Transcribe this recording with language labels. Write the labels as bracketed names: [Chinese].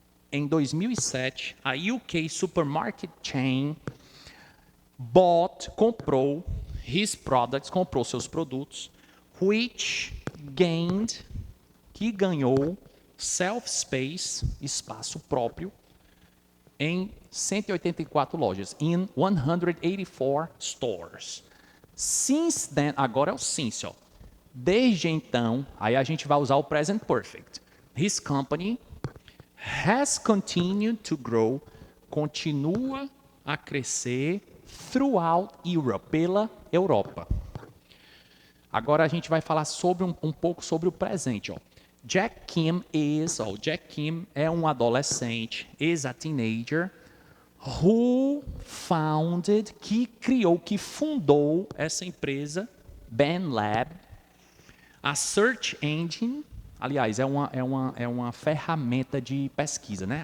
[Portuguese] Em 2007, [English] a UK supermarket chain [Portuguese] comprou [English] his products, [Portuguese] comprou seus produtos, [English] which gained, [Portuguese] que ganhou self-space, espaço próprio, em 184 lojas, [English] in 184 stores. Since then, [Portuguese] agora é o since, ó. Desde então, aí a gente vai usar o present perfect. [English] His company has continued to grow, [Portuguese] continua a crescer [English] throughout Europe, [Portuguese] pela Europa. Agora a gente vai falar sobre um pouco sobre o presente, ó. Jack Kim é um adolescente, [English] is a teenager, Who founded, [Portuguese] que criou, que fundou essa empresa, BandLab, [English] a search engine, [Portuguese] aliás, é uma ferramenta de pesquisa, né?